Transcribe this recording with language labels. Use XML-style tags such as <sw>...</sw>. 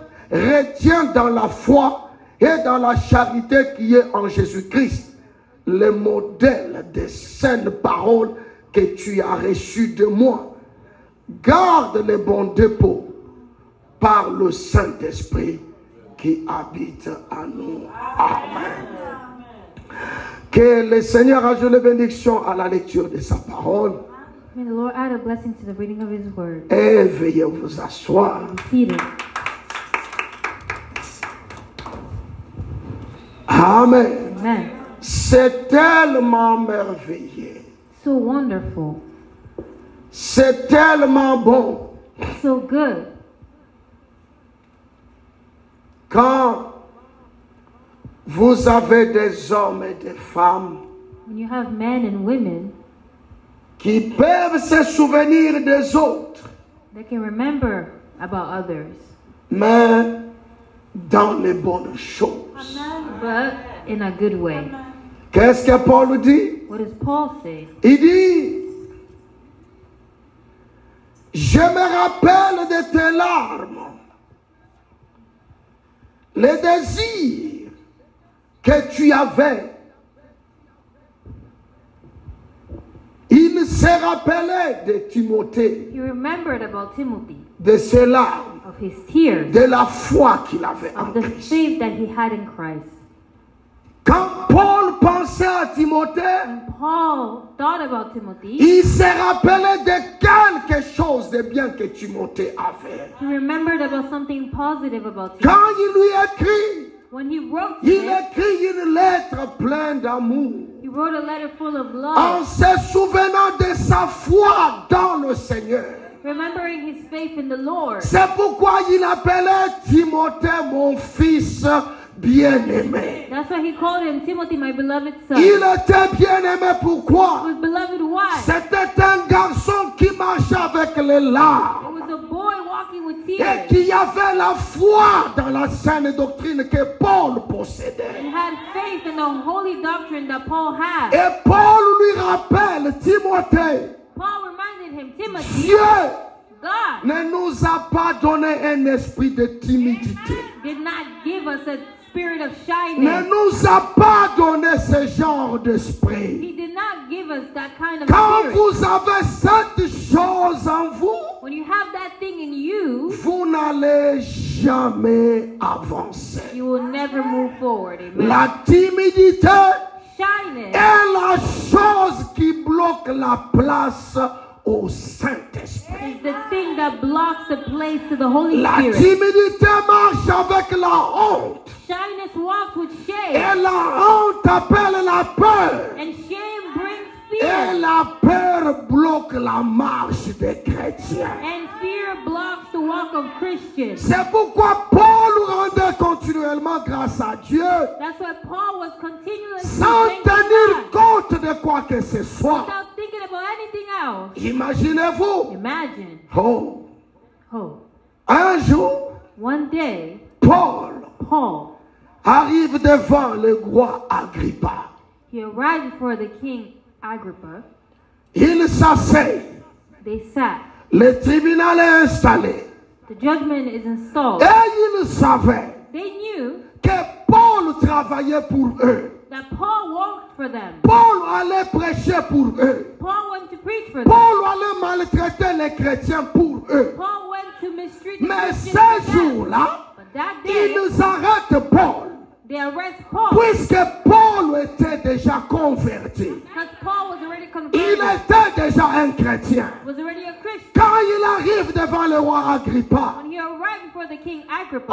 <fr>Retiens dans la foi et dans la charité qui est en Jésus-Christ le modèle des saines paroles que tu as reçues de moi. Garde le bon dépôt par le Saint-Esprit qui habite en nous. Amen. Que le Seigneur ajoute les bénédictions à la lecture de sa parole.</fr> <en>May the Lord add a blessing to the reading of His word.</en> <fr>Et veuillez vous asseoir. Amen. Amen. C'est tellement merveilleux.</fr> <en>So wonderful.</en> <fr>C'est tellement bon.</fr> <en>So good.</en> <fr>Quand vous avez des hommes et des femmes</fr> <en>When you have men and women</en> <fr>qui peuvent se souvenir des autres,</fr> <en>that can remember about others,</en> <fr>mais dans les bonnes choses.</fr> <en>but in a good way.</en> <fr>Qu'est-ce que Paul dit?</fr> <en>What does Paul say?</en> <fr>Il dit, je me rappelle de tes larmes, les désirs que tu avais. Il se rappelait de Timothée,</fr> <en>He remembered about Timothy,</en> <fr>de ses larmes,</fr> <en>of his tears,</en> <fr>de la foi qu'il avait en</fr> <en>of the</en> <fr>Christ.</fr> <en>faith that he had in Christ.</en> <fr>Quand Paul pensait à Timothée,</fr> <en>When Paul thought about Timothy,</en> <fr>il se rappelait de quelque chose de bien que Timothée avait.</fr> <en>he remembered about something positive about</en> <fr>Quand</fr> <en>Timothy.</en> <fr>il lui écrit,</fr> <en>When he wrote to</en> <fr>il</fr> <en>him,</en> <fr>écrit une lettre pleine d'amour,</fr> <en>he wrote a letter full of</en> <fr>en</fr> <en>love,</en> <fr>se souvenant de sa foi dans le Seigneur.</fr> <en>remembering his faith in the Lord.</en> <fr>C'est pourquoi il appelait Timothée mon fils bien-aimé.</fr> <en>That's why he called him Timothy, my beloved son.</en> <fr>Il était bien-aimé</fr> <en>He</en> <fr>pourquoi?</fr> <en>was beloved why?</en> <fr>C'était un garçon qui marchait avec les</fr> <en>It</en> <fr>larmes</fr> <en>was a boy walking with</en> <fr>et</fr> <en>tears.</en> <fr>qui avait la foi dans la saine doctrine que Paul possédait.</fr> <en>He had faith in the holy doctrine that Paul had.</en> <fr>Et Paul lui rappelle, Timothée,</fr> <en>Paul reminded him, Timothy,</en> <fr>Dieu</fr> <en>God</en> <fr>ne nous a pas donné un esprit de timidité.</fr> <en>did not give us a spirit of</en> <fr>Ne</fr> <en>shyness.</en> <fr>nous a pas donné ce genre d'esprit.</fr> <en>He did not give us that kind of</en> <fr>Quand</fr> <en>spirit.</en> <fr>vous avez cette chose en vous,</fr> <en>When you have that thing in you,</en> <fr>vous n'allez jamais avancer.</fr> <en>you will never move forward.</en> <fr>Amen. La timidité</fr> <en>Shyness</en> <fr>est la chose qui bloque la place au Saint-Esprit.</fr> <en>is the thing that blocks the place to the Holy</en> <fr>La</fr> <en>Spirit.</en> <fr>timidité marche avec la honte.</fr> <en>Shyness walks with</en> <fr>Et</fr> <en>shame,</en> <fr>la honte appelle la peur.</fr> <en>and shame brings</en> <fr>Et</fr> <en>fear,</en> <fr>la peur bloque la marche des chrétiens.</fr> <en>and fear blocks the walk of Christians.</en> <fr>C'est pourquoi Paul rendait continuellement grâce à Dieu,</fr> <en>That's why Paul was continually</en> <fr>sans</fr> <en>thanking</en> <fr>tenir</fr> <en>God</en> <fr>compte de quoi que ce soit.</fr> <en>without thinking about anything else.</en> <fr>Imaginez-vous,</fr> <en>Imagine,</en> <fr>oh,</fr> <en>oh,</en> <fr>un jour,</fr> <en>one day</en> <fr>Paul</fr> <en>Paul,</en> <fr>arrive devant le roi Agrippa.</fr> <en>he arrived before the king Agrippa.</en> <fr>Il s'assied,</fr> <en>They sat.</en> <fr>le tribunal est installé.</fr> <en>The judgment is installed.</en> <fr>Et il savait</fr> <en>They knew</en> <fr>que Paul travaillait pour eux.</fr> <en>that Paul worked for them.</en> <fr>Paul allait prêcher pour eux.</fr> <en>Paul went to preach for them.</en> <fr>Paul allait maltraiter les chrétiens pour eux.</fr> <en>Paul went to mistreat the</en> <fr>Mais</fr> <en>Christians</en> <fr>ce</fr> <en>for them.</en> <fr>jour-là,</fr> <en>But that day,</en> <fr>ils arrêtent Paul,</fr> <en>they arrest Paul</en> <fr>puisque Paul était déjà converti.</fr> <en>because Paul was already</en> <fr>Il</fr> <en>converted,</en> <fr>était déjà un chrétien.</fr> <en>was already a Christian.</en> <fr>Quand il arrive devant le roi Agrippa,</fr> <en>When he arrived before the king Agrippa,</en>